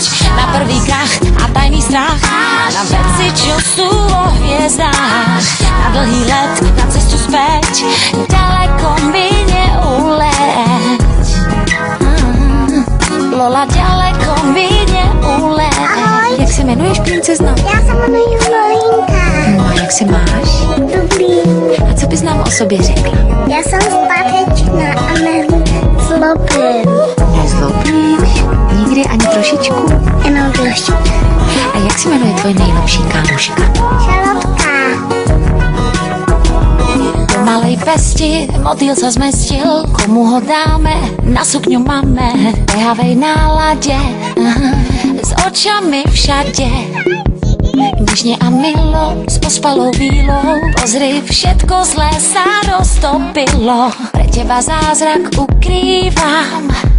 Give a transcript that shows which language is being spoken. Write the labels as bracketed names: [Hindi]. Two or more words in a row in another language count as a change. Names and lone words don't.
[Slovak] Na prvý krach a tajný strach, na veci, čo sú vo hviezdách. Na dlhý let, na cestu späť, ďaleko mi neuleť. Lola, ďaleko mi neuleť. [Czech] Ahoj. Jak se jmenuješ, princezno? Já se jmenuji Florinka. No a jak se máš? Dobrý. A co bys nám o sobě řekla? Já jsem zpátečná a nezlobím. Nezlobíš? Nikdy ani trošičku? Jenom trošku. A jak se jmenuje tvoje nejlepší kámoška? Šalotka. [Slovak] Do malej pesti motýl sa zmestil, komu ho dáme, na sukňu máme, behavej nálade, s očami všade. Nežne a milo, s ospalou vílou, pozri, všetko zlé sa roztopilo, pre teba zázrak ukrývam.